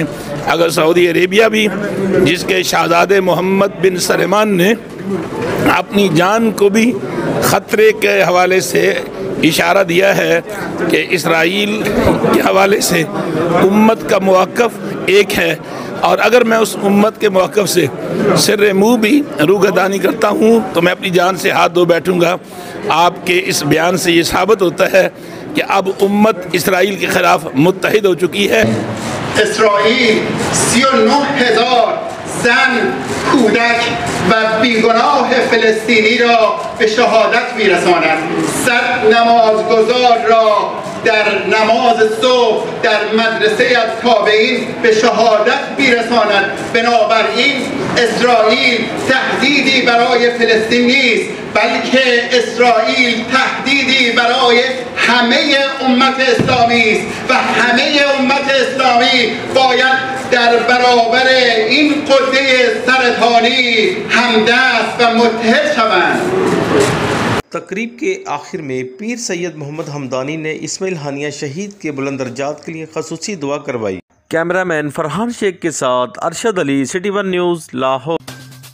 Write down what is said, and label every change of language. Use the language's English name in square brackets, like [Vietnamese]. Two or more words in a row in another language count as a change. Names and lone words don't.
[Urdu] اگر سعودی عربیہ بھی، جس کے شہزادے محمد بن سلمان نے اپنی جان کو بھی خطرے کے حوالے سے اشارہ دیا ہے کہ اسرائیل کے حوالے سے امت کا موقف ایک ہے، اور اگر میں اس امت کے موقف سے سر منہ بھی روگردانی کرتا ہوں تو میں اپنی جان سے ہاتھ دھو بیٹھوں گا۔ آپ کے اس بیان سے یہ ثابت ہوتا ہے کہ اب امت اسرائیل کے خلاف متحد ہو چکی ہے۔ [Persian] اسرائیل 39,000 زن، کودک و بیگناه فلسطینی را به شهادت میرساند. 100 نمازگزار را در نماز صبح در مدرسه از تابعین به شهادت میرساند. بنابراین اسرائیل تهدیدی برای فلسطین نیست، بلکه اسرائیل تهدیدی برای همه امت اسلامی است و همه امت اسلامی باید در برابر این قده سرطانی همدست و متحد شوند۔ [Urdu] تقریب کے آخر میں پیر سید محمد حمدانی نے اسماعیل ہانیہ شہید کے بلند درجات کے لیے خصوصی دعا کروائی۔ کیمرہ مین فرحان شیخ کے ساتھ ارشد علی، سٹی ون نیوز، لاہور۔